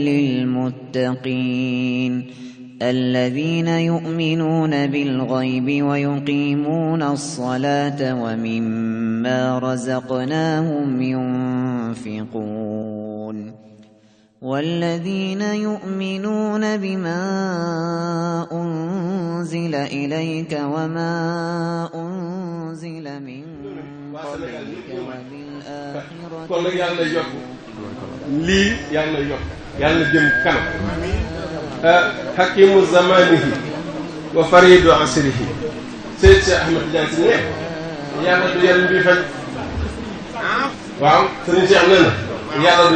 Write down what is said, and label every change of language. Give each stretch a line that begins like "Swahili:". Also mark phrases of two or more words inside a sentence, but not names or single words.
Arabic: للمتقين الذين يؤمنون بالغيب ويقيمون الصلاة ومما رزقناهم ينفقون والذين يؤمنون بما أنزل إليك وما أنزل من قبلك وبالآخرة
Wolof: lii yàlla yokk yàlla jëm kanam
Arabic: حكيم زمانه وفريد عصره
Wolof: Seyd Cheikh Ahmed Tidiane Sy ne yàlla du yan mbii faj waaw sëriñ Cheikh nee na yàlla du